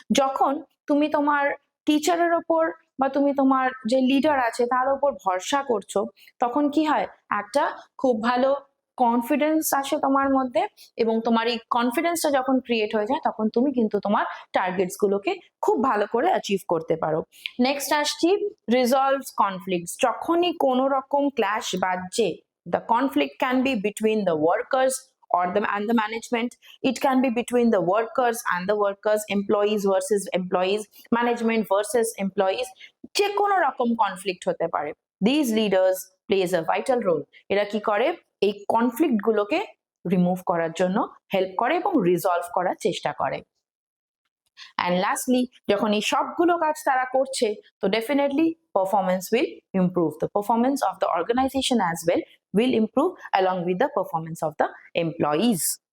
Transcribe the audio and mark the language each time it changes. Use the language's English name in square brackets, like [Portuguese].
[Bangla] যখন তুমি তোমার টিচারের ওপর বা তুমি তোমার যে লিডার আছে তার উপর ভরসা করছো, তখন কি হয়, একটা খুব ভালো কনফিডেন্স আসে তোমার মধ্যে, এবং তোমার এই কনফিডেন্সটা যখন ক্রিয়েট হয়ে যায়, তখন তুমি কিন্তু তোমার টার্গেটস গুলোকে খুব ভালো করে অ্যাচিভ করতে পারো। নেক্সট আসছি রিজলভ কনফ্লিক্টস। যখনই কোনো রকম ক্ল্যাশ বাজছে, [English] the conflict can be between the workers or the management, it can be between the workers and the workers, employees versus employees, management versus employees, [Bangla] যে কোনো রকম কনফ্লিক্ট হতে পারে। [English] These leaders plays a vital role. [Bangla] এরা কি করে, এই conflict গুলোকে রিমুভ করার জন্য হেল্প করে এবং রিজলভ করার চেষ্টা করে। [English] and lastly, [Bangla] যখন এই সবগুলো কাজ তারা করছে, তো [English] Definitely performance will improve, the performance of the organisation as well will improve along with the performance of the employees.